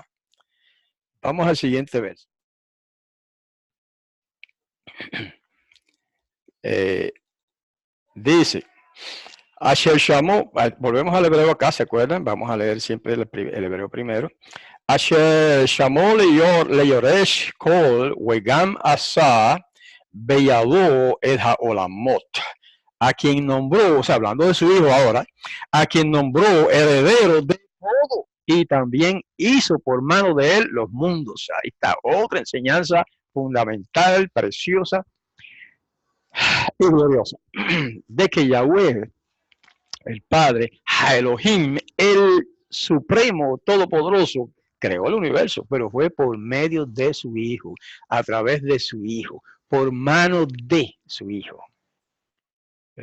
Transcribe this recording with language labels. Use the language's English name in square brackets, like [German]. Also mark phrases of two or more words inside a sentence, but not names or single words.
[Spanish] Vamos al siguiente verso. Dice, Asher llamó, volvemos al hebreo acá, ¿se acuerdan? Vamos a leer siempre el hebreo primero. [Hebrew] אשר שמו ליורש כל וגם עשה בידו את העולמות. [Spanish] A quien nombró, o sea, hablando de su hijo ahora, a quien nombró heredero de todo y también hizo por mano de él los mundos. Ahí está otra enseñanza fundamental, preciosa y gloriosa, de que Yahweh, el Padre, Elohim, el Supremo Todopoderoso, creó el universo, pero fue por medio de su Hijo, a través de su Hijo, por mano de su Hijo.